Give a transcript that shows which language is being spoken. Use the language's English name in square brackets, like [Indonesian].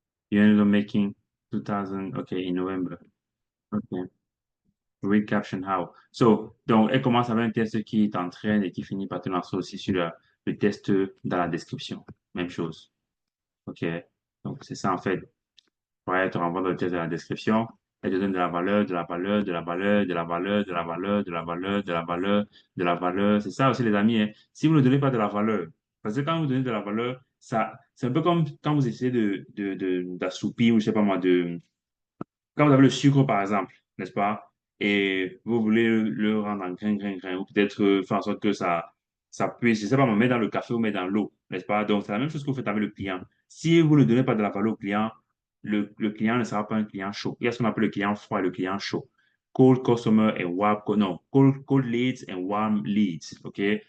[English] You ended up making 2000, OK, in November. OK. Read caption how. [French] So, donc, elle commence avec un test qui t'entraîne et qui finit par te lancer aussi sur le test dans la description. Même chose. OK. Donc, c'est ça, en fait. Ouais, elle te renvoie dans le test de la description. Elle te donne de la valeur, de la valeur, de la valeur, de la valeur, de la valeur, de la valeur, de la valeur, de la valeur. C'est ça aussi, les amis, hein. Si vous ne donnez pas de la valeur, parce que quand vous donnez de la valeur, ça, c'est un peu comme quand vous essayez d'assoupir, ou je sais pas moi, quand vous avez le sucre, par exemple, n'est-ce pas, et vous voulez le rendre en grain, grain, grain, ou peut-être faire en sorte que ça puisse, je sais pas, me mettre dans le café ou mettre dans l'eau, n'est-ce pas? Donc, c'est la même chose que vous faites avec le client. Si vous ne donnez pas de la valeur au client, le client ne sera pas un client chaud. Il y a ce qu'on appelle le client froid et le client chaud. [English] Cold customer [French] et [English] warm, non, cold leads and warm leads, OK?